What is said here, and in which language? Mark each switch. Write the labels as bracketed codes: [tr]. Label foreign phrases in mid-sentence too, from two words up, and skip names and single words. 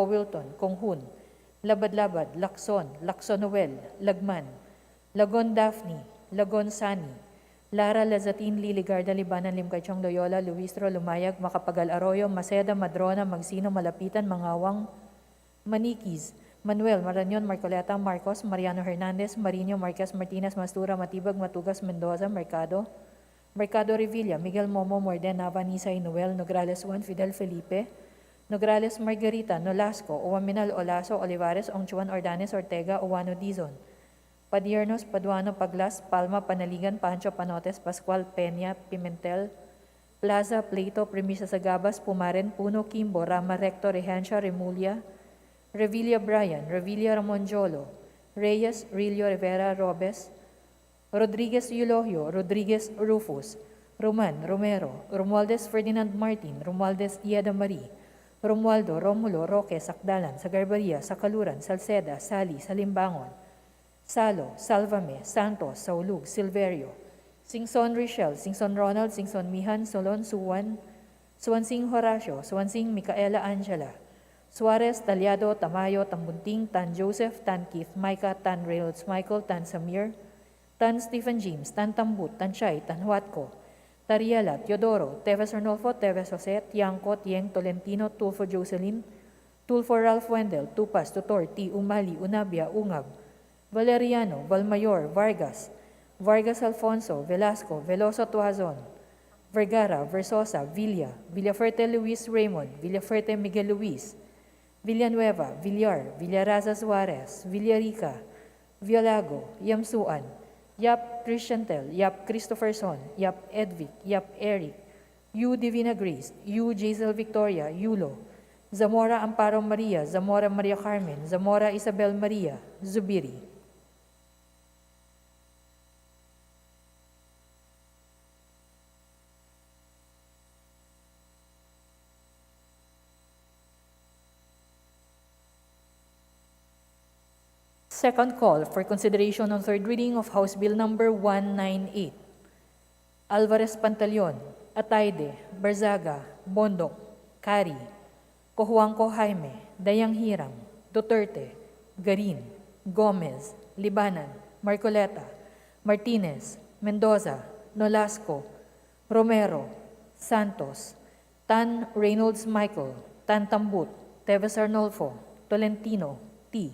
[en] Wilton, Konghun, Labad-Labad, Lacson, Lacson Noel, Lagman, Lagon Daphne, Lagon Sani, Lara Lazatin, Liligarda, Libanan, Limcaychong, Loyola, Luistro, Lumayag, Macapagal Arroyo, Maceda, Madrona, Magsino, Malapitan, Mangawang, Maniquis, Manuel, Marañon, Marcoleta, Marcos, Mariano Hernandez, Marino, Marquez, Martinez, Mastura, Matibag, Matugas, Mendoza, Mercado, Mercado Revilla, Miguel Momo, Morden, Nava, Nisay, Noel, Nograles Juan, Fidel Felipe, Nograles Margarita, Nolasco, Owaminal, Olaso, Olivares, Ongchuan, Ordanes, Ortega, Owano, Dizon, Padiernos, Paduano, Paglas, Palma, Panaligan, Pancho, Panotes, Pascual, Peña, Pimentel, Plaza, Plato, Premisa Sagabas, Pumaren, Puno, Kimbo, Rama Recto, Regencia, Remulia, Revilla Brian, Revilla Ramonjolo, Reyes, Rillo Rivera Robes, Rodriguez Eulogio, Rodriguez Rufus, Roman, Romero, Romualdez Ferdinand Martin, Romualdez Ieda Marie, Romualdo, Romulo, Roque, Sakdalan, Sagarbaria, Sakaluran, Salceda, Sali, Salimbangon, Salo, Salvame, Santos, Saulug, Silverio, Singson Richel, Singson Ronald, Singson Mihan, Solon, Suwan, Suwansing Horacio, Suwansing Micaela Angela, Suarez, Talyado, Tamayo, Tambunting, Tan Joseph, Tan Keith, Micah, Tan Reynolds Michael, Tan Samir, Tan Stephen James, Tan Tambut, Tan Chay, Tan Huatco, Tariela, Teodoro, Teves Arnolfo, Teves Jose, Tiangco, Tieng, Tolentino, Tulfo Jocelyn, Tulfo Ralph Wendell, Tupas, Tutor, T. Umali, Unabia, Ungab, Valeriano, Valmayor, Vargas, Vargas Alfonso, Velasco, Veloso Tuazon, Vergara, Versosa, Villa, Villafuerte Luis Raymond, Villafuerte Miguel Luis, Villanueva, Villar, Villaraza Suarez, Villarica, Violago, Yamsuan, Yap Christiantel, Yap Christopherson, Yap Edvic, Yap Eric, Yu Divina Grace, Yu Jaisel Victoria, Yulo, Zamora Amparo Maria, Zamora Maria Carmen, Zamora Isabel Maria, Zubiri. Second call for consideration on third reading of House Bill Number 198. Alvarez Pantaleon, Atayde, Barzaga, Bondok, Cari, Cojuangco Jaime, Dayang Hiram, Duterte, Garin, Gomez, Libanan, Marcoleta, Martinez, Mendoza, Nolasco, Romero, Santos, Tan Reynolds Michael, Tan Tambut, Teves Arnolfo, Tolentino, T.